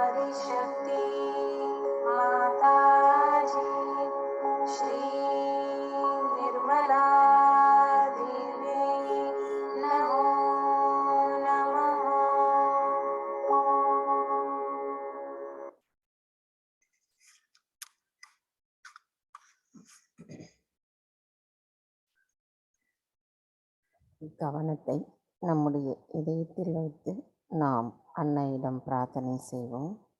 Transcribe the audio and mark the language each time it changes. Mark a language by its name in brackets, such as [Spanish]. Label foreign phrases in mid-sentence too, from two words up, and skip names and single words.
[Sanskrit] शक्ति माता जी श्री निर्मला देवी नमो नमः। [Tamil] கவனத்தை நம்முடைய இதயத்தில் வைத்து நாம் அன்னையிடம் பிரார்த்தனை செய்வோம்.